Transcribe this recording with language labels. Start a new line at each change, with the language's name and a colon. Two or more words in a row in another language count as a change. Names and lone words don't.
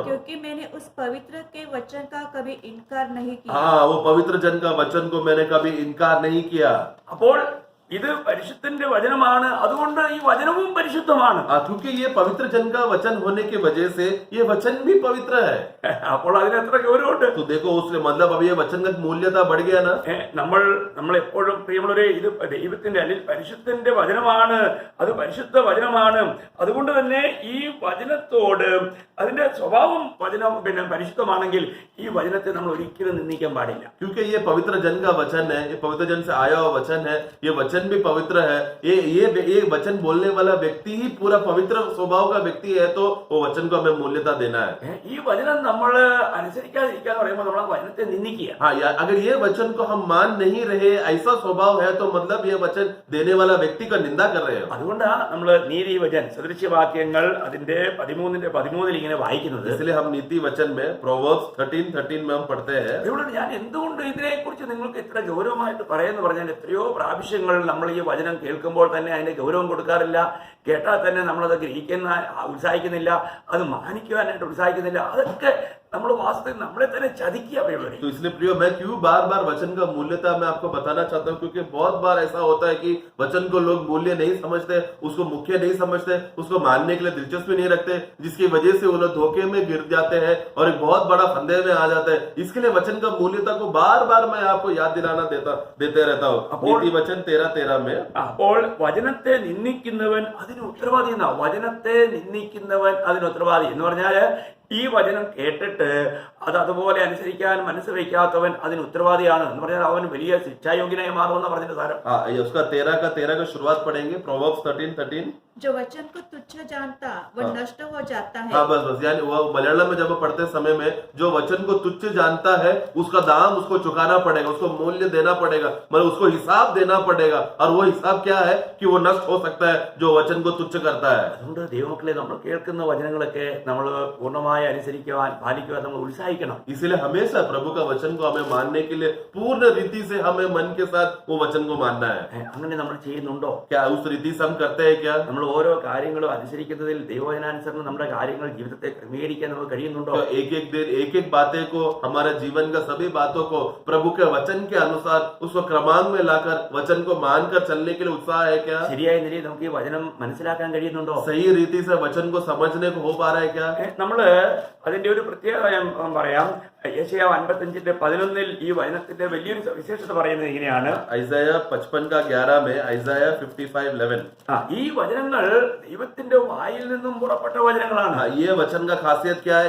Hindi: क्योंकि मैंने उस पवित्र के वचन का कभी इनकार नहीं किया. हाँ, वो पवित्र जन का वचन को मैंने कभी इनकार नहीं किया.
Malayalam: അപ്പോൾ ഇത് പരിശുദ്ധന്റെ വചനമാണ്, അതുകൊണ്ട് ഈ വചനവും പരിശുദ്ധമാണ്.
Hindi: क्योंकि ये पवित्र जन का वचन होने की वजह से ये वचन भी पवित्र है.
Malayalam: അപ്പോൾ അതിന് എത്ര ഗൗരവമുണ്ട്.
Hindi: तो देखो उसने मतलब अब ये वचन का मूल्यता बढ़ गया ना.
Malayalam: നമ്മൾ എപ്പോഴും പ്രിയമുള്ളവരെ, ഇത് ദൈവത്തിന്റെ അല്ലെങ്കിൽ പരിശുദ്ധന്റെ വചനമാണ്, അത് പരിശുദ്ധ വചനമാണ്. അതുകൊണ്ട് തന്നെ ഈ വചനത്തോട് അതിന്റെ സ്വഭാവം പരിശുദ്ധമാണെങ്കിൽ ഈ വചനത്തെ നമ്മൾ ഒരിക്കലും നിന്ദിക്കാൻ പാടില്ല.
Hindi: क्योंकि ये पवित्र जन का वचन है, ये पवित्र जन से आया हुआ वचन है, ये वचन भी पवित्र है. ये वचन बोलने वाला व्यक्ति ही पूरा पवित्र स्वभाव का व्यक्ति है, तो वो वचन को हमें मूल्यता देना है.
Malayalam: ഈ വചനം നമ്മൾ അനുസരിക്കാതിരിക്കാന്ന് പറയുമ്പോൾ നമ്മൾ ആ വചനത്തെ നിന്ദിക്കുക.
Hindi: हाँ यार, अगर ये वचन को हम मान नहीं रहे, ऐसा स्वभाव है तो मतलब ये वचन देने वाला व्यक्ति का निंदा कर रहे हैं.
Malayalam: അതുകൊണ്ടാണ് നമ്മൾ നീതിവചൻ സദൃശ്യവാക്യങ്ങൾ അതിന്റെ 13 ഇങ്ങനെ വായിക്കുന്നത്.
Hindi: इसलिए हम नीति वचन में प्रोवर्ब्स 13:13 में हम पढ़ते हैं.
Malayalam: അതുകൊണ്ട് ഞാൻ എന്തുകൊണ്ട് ഇതിനെക്കുറിച്ച് നിങ്ങൾക്ക് ഇത്ര ഗൗരവമായിട്ട് പറയുന്നു പറഞ്ഞാൽ, എത്രയോ പ്രാവശ്യങ്ങൾ നമ്മൾ ഈ വചനം കേൾക്കുമ്പോൾ തന്നെ അതിന്റെ ഗൗരവം കൊടുക്കാറില്ല. കേട്ടാൽ തന്നെ നമ്മളത് ഗ്രഹിക്കുന്ന ഉത്സാഹിക്കുന്നില്ല, അത് മാനിക്കുവാനായിട്ട് ഉത്സാഹിക്കുന്നില്ല. അതൊക്കെ നമ്മൾ വാസ്തവത്തിൽ നമ്മളെ തന്നെ ചതിക്കുക.
Hindi: तो इसलिए प्रियो, मैं क्यों बार बार वचन का मूल्यता मैं आपको बताना चाहता हूँ, क्योंकि बहुत बार ऐसा होता है कि वचन को लोग मूल्य नहीं समझते, उसको मुख्य नहीं समझते, उसको मानने के लिए दिलचस्पी नहीं रखते, जिसकी वजह से वो लोग धोखे में गिर जाते हैं और एक बहुत बड़ा फंदे में आ जाते हैं. इसके लिए वचन का मूल्यता को बार बार मैं आपको याद दिलाना देते रहता हूँ. नीति वचन 13:13 में.
Malayalam: അപ്പോൾ വചനത്തെ നിന്ദിക്കുന്നവൻ അതിന് ഉത്തരവാദി എന്നാ. വചനത്തെ നിന്ദിക്കുന്നവൻ അതിന് ഉത്തരവാദി എന്ന് പറഞ്ഞാല് ഈ വചനം കേട്ടിട്ട് അത് അതുപോലെ അനുസരിക്കാൻ മനസ്സ് വയ്ക്കാത്തവൻ അതിന് ഉത്തരവാദിയാണ് എന്ന് പറഞ്ഞാൽ അവൻ വലിയ ശിക്ഷായോഗ്യനായി മാറുമെന്ന് പറഞ്ഞിട്ട് സാരം.
Hindi: उसका 13 का शुरुआत पढ़ेंगे. प्रोवर्ब्स 13:13. जो वचन को तुच्छ जानता वो नष्ट हो जाता है. हाँ, बस यानी वो मलयालम में जब पढ़ते समय में जो वचन को तुच्छ जानता है उसका दाम उसको चुकाना पड़ेगा, उसको मूल्य देना पड़ेगा, मतलब उसको हिसाब देना पड़ेगा. और वो हिसाब क्या है कि वो नष्ट हो सकता है जो वचन को तुच्छ करता है.
Malayalam: അതുകൊണ്ട് ദൈവമക്കളെ, നമ്മൾ കേൾക്കുന്ന വചനങ്ങളൊക്കെ നമ്മൾ പൂർണ്ണമായി അനുസരിക്കുവാൻ പാലിക്കുവാൻ നമ്മൾ ഉത്സാഹിക്കണം.
Hindi: इसलिए हमेशा प्रभु का वचन को हमें मानने के लिए पूर्ण रीति से हमें मन के साथ वो वचन को मानना है.
Malayalam: അങ്ങനെ നമ്മൾ ചെയ്യുന്നുണ്ടോ?
Hindi: क्या उस रीति से हम करते हैं क्या?
Malayalam: നമ്മൾ ഓരോ കാര്യങ്ങളും അനുസരിക്കുന്നതിൽ ദൈവവചനാനുസരണം നമ്മുടെ കാര്യങ്ങൾ ജീവിതത്തെ ക്രമീകരിക്കാൻ നമുക്ക് കഴിയുന്നുണ്ടോ?
Hindi: तो एक बातें को, हमारे जीवन का सभी बातों को प्रभु के वचन के अनुसार उसको क्रमांक में लाकर वचन को मानकर चलने के लिए उत्साह है क्या?
Malayalam: ശരിയായ നിലയിൽ നമുക്ക് ഈ വചനം മനസ്സിലാക്കാൻ കഴിയുന്നുണ്ടോ?
Hindi: सही रीति से वचन को समझने को हो पा रहा है क्या?
Malayalam: നമ്മള് അതിന്റെ ഒരു പ്രത്യേകത ഞാൻ പറയാം. യെശയ്യാവ് 55:11 ഈ വചനത്തിന്റെ വലിയൊരു വിശേഷത പറയുന്നത് ഇങ്ങനെയാണ്.
Hindi: ഐസായ 55:11 में ഐസായ 55:11.
Malayalam: ഈ വചനങ്ങൾ ദൈവത്തിന്റെ വായിൽ നിന്നും പുറപ്പെട്ട വചനങ്ങളാണ്.
Hindi: ये वचन का खासियत क्या है?